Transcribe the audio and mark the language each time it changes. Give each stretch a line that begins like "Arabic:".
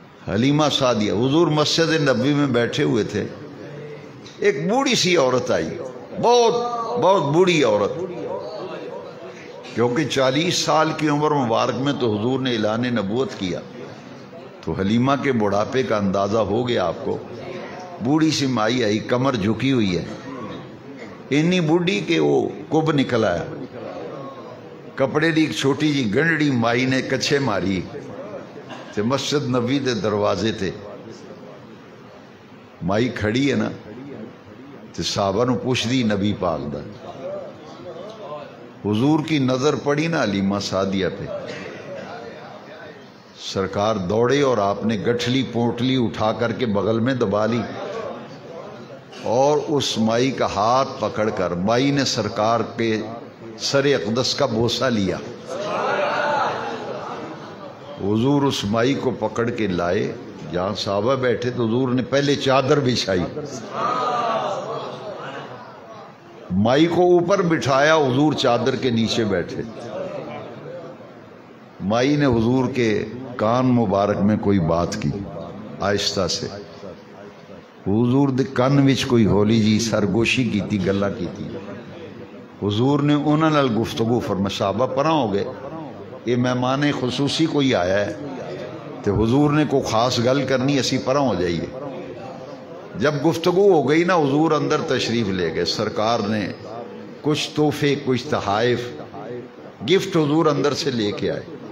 Urdu: حلیمہ سعدیہ. حضور مسجد نبوی میں بیٹھے ہوئے تھے، ایک بوڑھی سی عورت آئی، بہت بوڑھی عورت، کیونکہ 40 سال کی عمر مبارک میں تو حضور نے اعلان نبوت کیا، تو حلیمہ کے بڑھاپے کا اندازہ ہو گیا آپ کو. بوڑھی سی مائی آئی، کمر جھکی ہوئی ہے، اتنی بوڑھی کہ وہ کب نکل آیا.
Punjabi: کپڑے دی ایک چھوٹی جی گنڈڑی مائی نے کچھے ماری تے مسجد نبوی دے دروازے تے. مائی کھڑی ہے نا تے صحابہ نو پوچھ دی نبی پاک دا.
Urdu: حضور کی نظر پڑی نا حلیمہ سعدیہ پہ، سرکار دوڑے اور آپ نے گٹھلی پوٹلی اٹھا کر کے بغل میں دبا لی اور اس مائی کا ہاتھ پکڑ کر مائی نے سرکار پہ سر اقدس کا بوسہ لیا. حضور اس مائی کو پکڑ کے لائے جہاں صحابہ بیٹھے، تو حضور نے پہلے چادر بچھائی، مائی کو اوپر بٹھایا، حضور چادر کے نیچے بیٹھے. مائی نے حضور کے کان مبارک میں کوئی بات کی آہستہ سے.
Punjabi: حضور دے کان وچ کوئی ہولی جی سرگوشی کی تھی، گلا کی تھی.
Urdu: حضور نے انہاں نال گفتگو فرمائی.
Punjabi: صحابہ پرا ہو گئے،
Urdu: یہ مہمان خصوصی کوئی آیا ہے
Punjabi: تو حضور نے کوئی خاص گل کرنی، اسی پرا ہو جائیے.
Urdu: جب گفتگو ہو گئی نا، حضور اندر تشریف لے گئے. سرکار نے کچھ تحفے، کچھ تحائف، گفٹ حضور اندر سے لے کے آئے.